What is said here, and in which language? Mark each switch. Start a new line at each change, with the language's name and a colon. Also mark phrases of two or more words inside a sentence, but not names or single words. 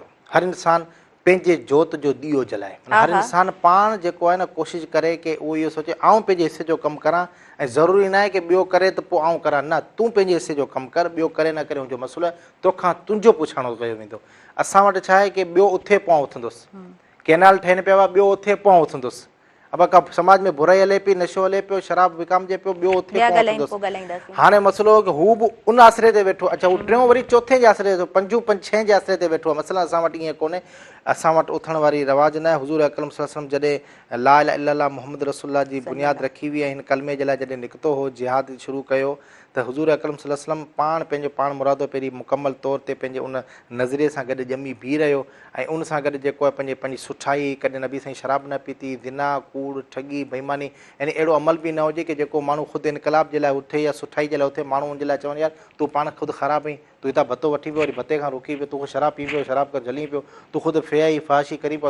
Sindhi: हर इंसानु पंहिंजे जोत जो ॾीओ जलाए, हर इंसानु पाण जेको आहे न कोशिशि करे कि उहो इहो सोचे आउं पंहिंजे हिसे जो कमु करां, ऐं ज़रूरी न आहे कि ॿियो करे त पोइ आउं करां, न, तूं पंहिंजे हिसे जो कमु कर, ॿियो करे न करे हुनजो मसइलो आहे, तोखां तुंहिंजो पुछाणो कयो वेंदो। असां वटि छा आहे कि ॿियो उथे पोइ उथंदुसि, कैनाल ठहिनि पिया हुआ, ॿियो उथे पोइ उथंदुसि, अब का समाज में बुराई हले पई, नशो हले पियो, शराब विकामजे पियो, ॿियो उथे पहुचंदुसि। हाणे मसइलो हो कि हू बि उन आसिरे ते वेठो, अच्छा हू टियों वरी चौथे जे आसिरे ते, पंजूं 5-6 जे आसिरे ते वेठो आहे। मसइला असां वटि ईअं कोन्हे, असां वटि उथण वारी रवाज न आहे। हुज़ूर अकरम
Arabic: صلى الله عليه وسلم
Sindhi: जॾहिं
Arabic: لا إله إلا الله محمد رسول الله
Sindhi: जी बुनियाद रखी हुई ऐं हिन कलमे जे लाइ जॾहिं निकितो हो, जिहाद शुरू कयो, त हुज़ूर अकरम
Arabic: صلى الله عليه وسلم
Sindhi: पाण पंहिंजो पाण मुरादो पहिरीं मुकमल तौर ते पंहिंजे उन नज़रिए सां गॾु ॼमी बीह रहियो, ऐं उन सां गॾु जेको आहे पंहिंजी सुठाई, कॾहिं नबी साईं शराब न पीती, ज़िना, कूड़, ठगी, बेईमानी, यानी अहिड़ो अमल बि न हुजे कि जेको माण्हू ख़ुदि इनकलाब जे लाइ उथे या सुठाई जे लाइ उथे, माण्हू उनजे लाइ चवनि यार तूं पाण ख़ुदि ख़राबु आहीं, तूं हितां भतो वठी पियो, वरी भते खां रुकी पियो, तूं शराब पी पियो, शराब कर जली पियो, तूं ख़ुदि फियाई फाशी करी पियो।